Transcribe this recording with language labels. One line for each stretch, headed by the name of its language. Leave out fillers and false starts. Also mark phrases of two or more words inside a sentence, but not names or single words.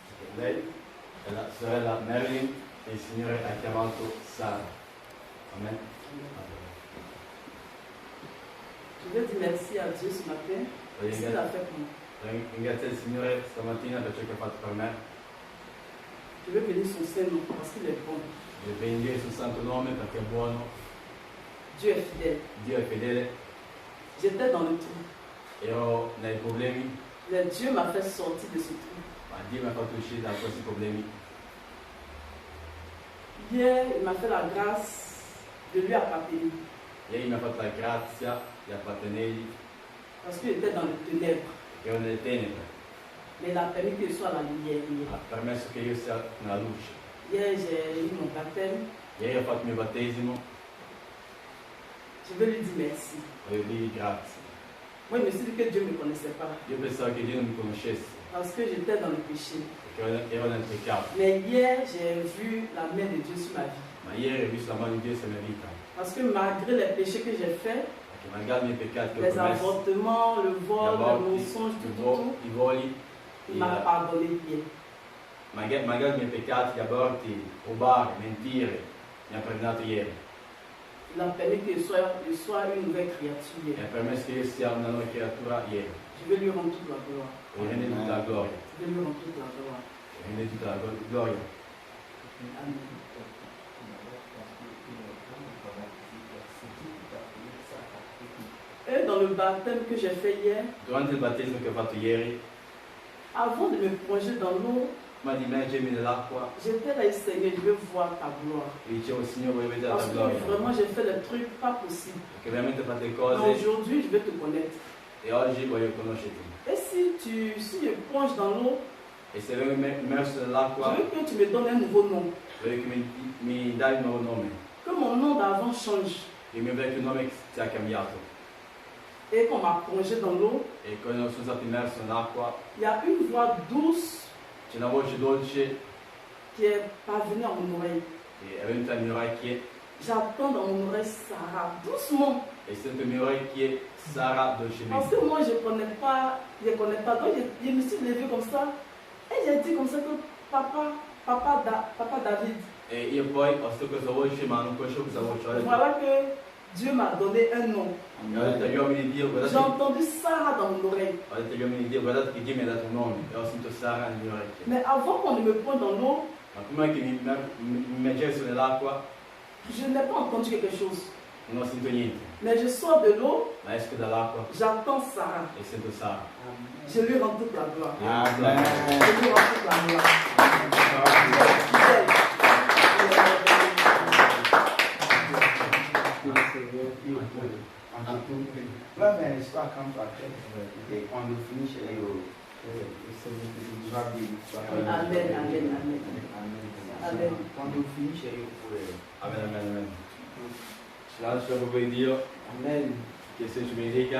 Italian: lei è la sorella Marilyn e il Signore ha chiamato Sara. Amen.
French: Je veux dire merci à Dieu ce matin pour ce qu'il a fait pour moi.
Italian: Ringrazio il Signore stamattina per ciò che ha fatto per me.
French: Je veux bénir son Saint-Nom parce qu'il est bon.
Italian: Devo benedire il suo santo nome perché è buono.
French: Dieu est fidèle.
Italian: Dio è fedele.
French: J'étais dans le trou.
Italian: Ero nei problemi,
French: Mais Dieu m'a fait sortir de ce trou.
Italian: ma Dio mi ha fatto uscire da questi problemi.
French: Hier, il m'a fait la grâce de lui appartenir.
Italian: Ieri mi ha fatto la grazia di appartenergli,
French: Parce qu'il était dans les ténèbres.
Italian: che ero nelle tenebre.
French: Mais il a permis que je sois à la lumière.
Italian: Ha permesso che io sia nella luce.
French: Hier, j'ai eu mon baptême.
Italian: Ieri ho fatto il mio battesimo,
French: Je veux lui dire merci.
Italian: voglio dirgli grazie.
French: Moi, je me suis dit que Dieu ne me connaissait pas.
Italian: Io pensavo che Dio non mi conoscesse,
French: Parce que j'étais dans le péché.
Italian: perché ero nel peccato.
French: Mais hier, j'ai vu la main de Dieu sur ma vie.
Italian: Ma ieri ho visto la mano di Dio sulla mia vita,
French: Parce que malgré les péchés que j'ai faits,
Italian: perché malgrado i miei peccati che ho
French: les
Italian: commesso,
French: avortements, le vol, le
Italian: aborti,
French: mensonge, tout,
Italian: i voli,
French: il m'a pardonné hier.
Italian: magari i miei peccati, gli aborti, rubare, mentire, mi ha perdonato ieri.
French: Il a permis que je sois une nouvelle créature
Italian: Mi
French: hier.
Italian: ha permesso che io sia una nuova creatura ieri.
French: Je vais lui rendre toute la gloire.
Italian: E rende tutta la gloria.
French: Je vais lui rendre toute la gloire.
Italian: Rende tutta la gloria. Amen.
French: Et dans le baptême que j'ai fait hier,
Italian: Durante il battesimo che ho fatto ieri,
French: avant de me plonger dans l'eau,
Italian: prima di immergermi nell'acqua,
French: j'étais là, Seigneur, je veux voir ta gloire.
Italian: e dicevo, Signore, voglio vedere la
French: Parce
Italian: tua
French: que
Italian: gloria.
French: vraiment, j'ai fait des trucs pas possibles.
Italian: Perché veramente ho fatto le
French: Mais
Italian: cose
French: aujourd'hui, je vais te connaître.
Italian: e oggi voglio conoscerti.
French: Et si je plonge dans l'eau,
Italian: E se vengo immerso
French: je
Italian: nell'acqua,
French: veux que tu me donnes un nouveau nom.
Italian: voglio che mi dai un nuovo nome.
French: Que mon nom d'avant change.
Italian: Il mio vecchio nome sia cambiato.
French: Et qu'on m'a plongé dans l'eau,
Italian: E quando sono stato immerso nell'acqua,
French: il y a une voix douce
Italian: c'è una voce dolce
French: qui est parvenue à mon oreille.
Italian: che è venuta alle mie orecchie.
French: J'entends dans mon oreille Sarah, doucement.
Italian: E sento le mie orecchie, Sara
French: Parce
Italian: dolcemente.
French: que moi, je ne connais pas. Donc, je me suis levée comme ça. Et j'ai dit comme ça que papa David.
Italian: E io poi ho sentito questa voce, ma non conoscevo questa voce. Ho detto,
French: Voilà que Dieu m'a donné un nom.
Italian: ho detto agli uomini di Dio,
French: J'ai
Italian: guardate,
French: entendu Sarah dans mon oreille.
Italian: ho detto agli uomini di Dio, guardate che Dio mi ha dato un nome. E ho sentito Sara nelle mie orecchie.
French: Mais avant qu'on ne me pointe dans l'eau,
Italian: Ma prima che mi immergessi nell'acqua,
French: je n'ai pas entendu quelque chose.
Italian: non ho sentito niente.
French: Mais je sors de l'eau,
Italian: Ma esco dall'acqua
French: j'entends Sarah.
Italian: e sento Sara.
French: Je lui rends toute la gloire. Amen. Je lui rends toute la gloire. Fidèle.
Italian: Va bene, sto accanto a te e quando finisce io va bene. Amen, amen, amen. Amen. Quando finisce io pure. Amen, amen, amen. Ci lascio proprio di Dio, Amen. che il Signore ci benedica.